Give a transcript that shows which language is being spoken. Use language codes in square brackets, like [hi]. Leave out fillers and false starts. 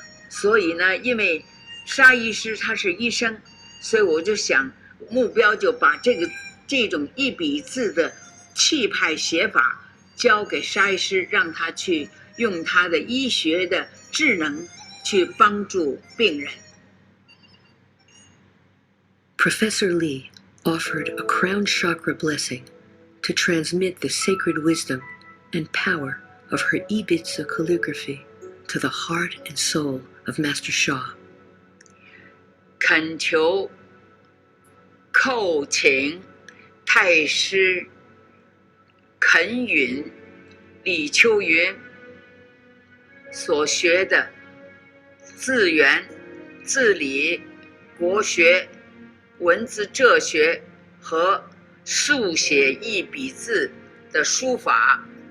[zh] 所以呢，因为沙医师他是医生，所以我就想目标就把这种一笔字的气派写法交给沙医师，让他去用他的医学的智能去帮助病人。 [en] Professor Li offered a crown chakra blessing to transmit the sacred wisdom and power of her Ibitsa calligraphy to the heart and soul of Master Sha. [zh] 恳求叩请太师肯允李秋云所学的字源、字理、国学、文字哲学和速写一笔字的书法，